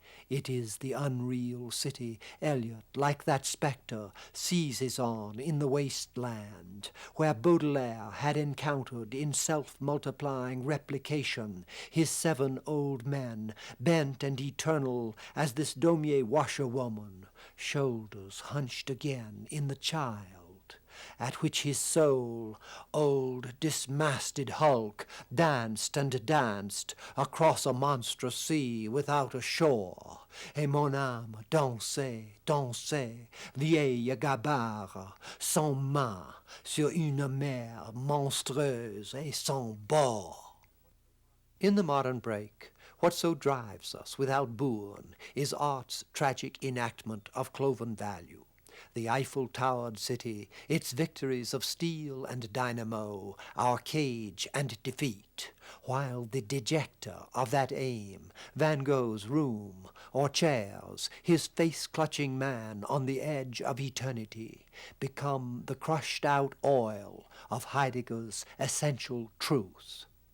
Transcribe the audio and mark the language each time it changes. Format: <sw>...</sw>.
<en>It is the unreal city Eliot, like that spectre, seizes on in the wasteland, where Baudelaire had encountered in self-multiplying replication his 7 old men, bent and eternal as this Daumier washerwoman, shoulders hunched again in the child, at which his soul, old dismasted hulk, danced and danced across a monstrous sea without a shore.</en> <fr>Et mon âme dansait, dansait, vieille gabare, sans main, sur une mer monstrueuse et sans bord.</fr> <en>In the modern break, what so drives us without bourne is art's tragic enactment of cloven value. The Eiffel-towered city, its victories of steel and dynamo, our cage and defeat, while the dejector of that aim, Van Gogh's room, or chairs, his face-clutching man on the edge of eternity, become the crushed-out oil of Heidegger's essential truth.</en>